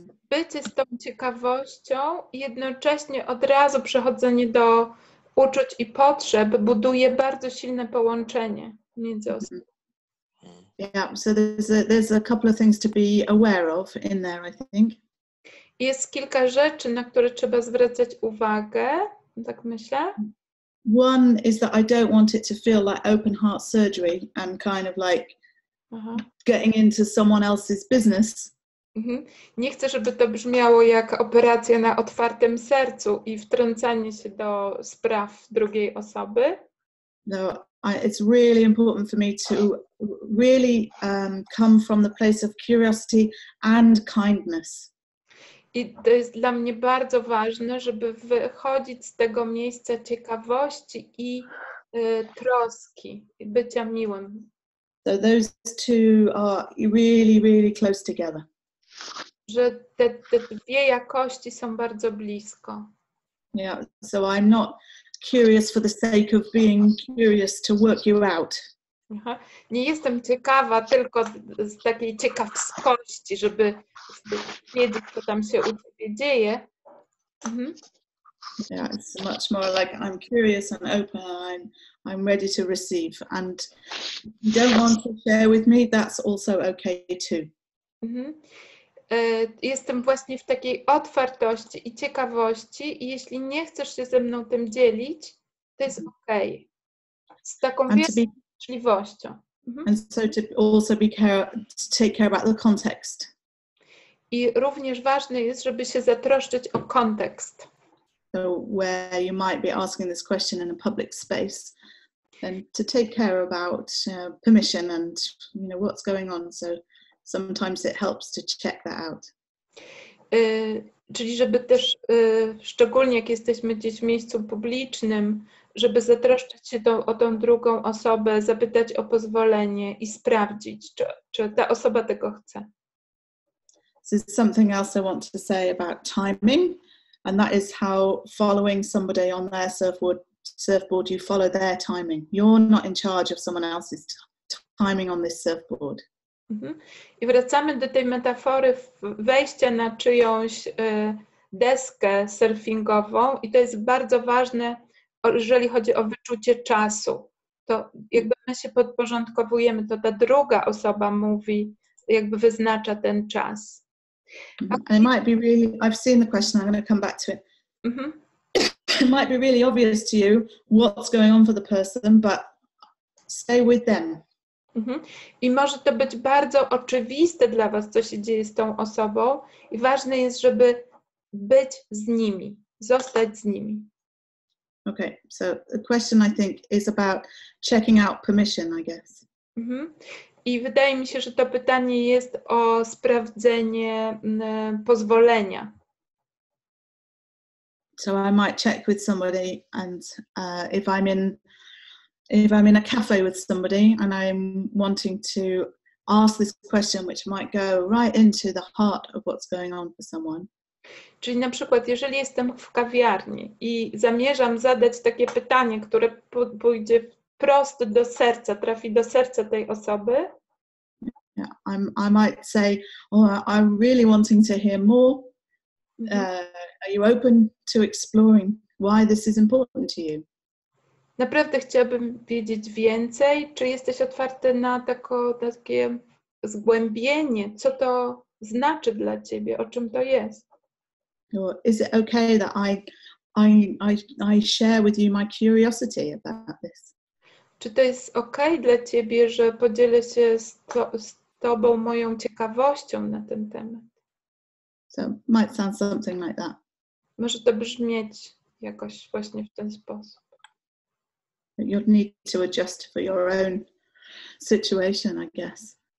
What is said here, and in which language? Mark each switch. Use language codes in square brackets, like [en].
[pl] Bycie z tą ciekawością i jednocześnie od razu przechodzenie do uczuć i potrzeb buduje bardzo silne połączenie między osobami. [en] Yeah, so there's a couple of things to be aware of in there, I think. [pl] Jest kilka rzeczy, na które trzeba zwracać uwagę, tak myślę. [en] One is that I don't want it to feel like open heart surgery and kind of like getting into someone else's business. [pl] Nie chcę, żeby to brzmiało jak operacja na otwartym sercu i wtrącanie się do spraw drugiej osoby. [en] No, it's really important for me to really come from the place of curiosity and kindness. [pl] I to jest dla mnie bardzo ważne, żeby wychodzić z tego miejsca ciekawości i troski, i bycia miłym. [en] So those two are really, really close together. [pl] Że te dwie jakości są bardzo blisko. [en] Yeah, so I'm not curious for the sake of being curious to work you out. [pl] Nie jestem ciekawa tylko z takiej ciekawskości, żeby wiedzieć, co tam się u ciebie dzieje. [en] Yeah, it's much more like I'm curious and open and I'm ready to receive. And if you don't want to share with me, that's also okay too. [pl] Jestem właśnie w takiej otwartości i ciekawości i jeśli nie chcesz się ze mną tym dzielić, to jest okej. Z taką życzliwością. [en] And so to also to take care about the context. [pl] I również ważne jest, żeby się zatroszczyć o kontekst. [en] So where you might be asking this question in a public space, then to take care about permission and what's going on. So sometimes it helps to check that out. [pl] Czyli żeby też, szczególnie jak jesteśmy gdzieś w miejscu publicznym, żeby zatroszczyć się o tą drugą osobę, zapytać o pozwolenie i sprawdzić, czy ta osoba tego chce. [en] There's something else I want to say about timing, and that is how following somebody on their surfboard, you follow their timing. You're not in charge of someone else's timing on this surfboard. [pl] I wracamy do tej metafory wejścia na czyjąś deskę surfingową i to jest bardzo ważne, jeżeli chodzi o wyczucie czasu. To jakby my się podporządkowujemy, to ta druga osoba mówi, jakby wyznacza ten czas. [en] And it might be really, I've seen the question, I'm going to come back to it. It might be really obvious to you what's going on for the person, but stay with them. [pl] I może to być bardzo oczywiste dla was, co się dzieje z tą osobą i ważne jest, żeby być z nimi, zostać z nimi. [en] Okay, so the question I think is about checking out permission, I guess. [pl] I wydaje mi się, że to pytanie jest o sprawdzenie pozwolenia. [en] So I might check with somebody, and if I'm in a cafe with somebody and I'm wanting to ask this question, which might go right into the heart of what's going on for someone. [pl] Czyli na przykład, jeżeli jestem w kawiarni i zamierzam zadać takie pytanie, które pójdzie wprost do serca, trafi do serca tej osoby. [en] Yeah, I might say, I'm really wanting to hear more. Are you open to exploring why this is important to you? [pl] Naprawdę chciałabym wiedzieć więcej. Czy jesteś otwarty na takie zgłębienie? Co to znaczy dla ciebie? O czym to jest? [en] Or is it okay that I share with you my curiosity about this? [pl] Czy to jest okej dla Ciebie, że podzielę się z Tobą moją ciekawością na ten temat? [en] So it might sound something like that. [pl] Może to brzmieć jakoś właśnie w ten sposób. [en] You'll need to adjust for your own situation, I guess.